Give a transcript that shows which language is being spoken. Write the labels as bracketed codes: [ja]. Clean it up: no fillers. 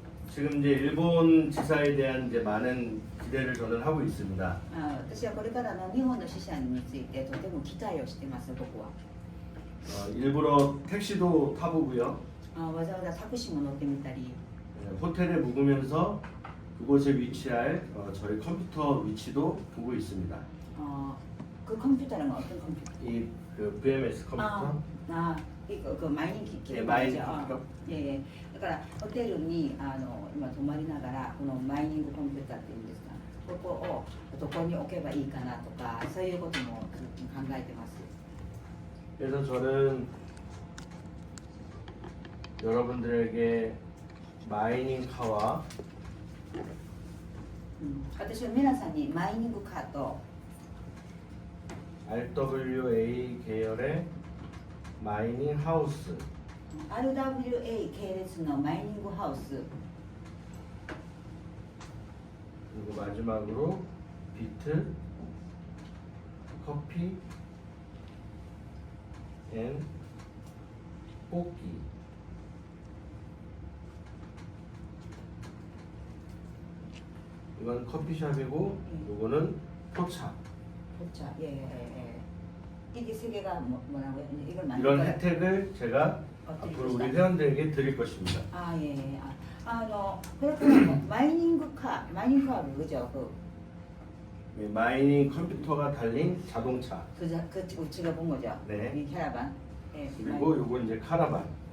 [ko] 지금 이제 일본 지사에 대한 이제 많은 기대를 저는 하고 있습니다. [ja] 私はこれからの日本の支社についてとても期待をしてます僕は。 [ko] 일부러 택시도 타보고요. [ja] わざわざタクシーも乗ってみたり [ko] 호텔에 묵으면서 그곳에 위치할 저희 컴퓨터 위치도 보고 있습니다. 그 컴퓨터는 어떤 컴퓨터? 이 그 VMS 컴퓨터. 그 마이닝 기기 예, 마이닝 컴퓨터. [ja] 예, だからホテルに今泊まりながらこのマイニングコンピューターっていうんですか、ここをどこに置けばいいかなとかそういうことも考えてます。 [ko] 그래서 저는 여러분들에게 마이닝 카와 [ja] 私は皆さんにマイニングカーと [ko] RWA 계열의 마이닝 하우스 [ja] RWA 系列のマイニングハウス [ko] 그리고 마지막으로 비트 커피 앤 뽑기 이건 커피숍이고 요거는 포차 그렇죠. 예. 이게 세 개가 뭐라고요? 이걸 만들 이런 거예요? 혜택을 제가 앞으로 우리 회원들에게 드릴 것입니다. 예. [ja] これからマイニングカー그죠? [ko] 예, 마이닝 컴퓨터가 달린 자동차 우리가 본 거죠? 네. 이 캐러반. 예. 그리고 요거 이제 카라반